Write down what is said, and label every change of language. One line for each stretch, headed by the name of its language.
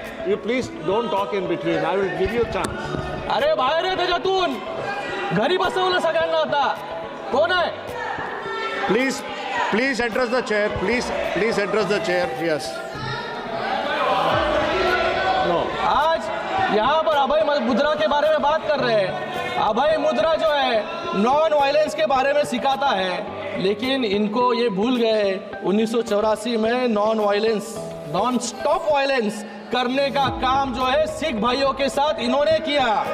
English: You please don't talk in between, I will give you chance.
Marathi: अरे बाहेर आहे त्याच्यातून, घरी बसवलं सगळ्यांना आता। कोण आहे?
English: Please address the chair, please address the chair. Yes, no.
Hindi: आज यहाँ पर अभय मुद्रा के बारे में बात कर रहे हैं। अभय मुद्रा जो है नॉन वायलेंस के बारे में सिखाता है, लेकिन इनको ये भूल गए 1984 में नॉन स्टॉप वायलेंस करने का काम जो है सिख भाइयों के साथ इन्होंने किया।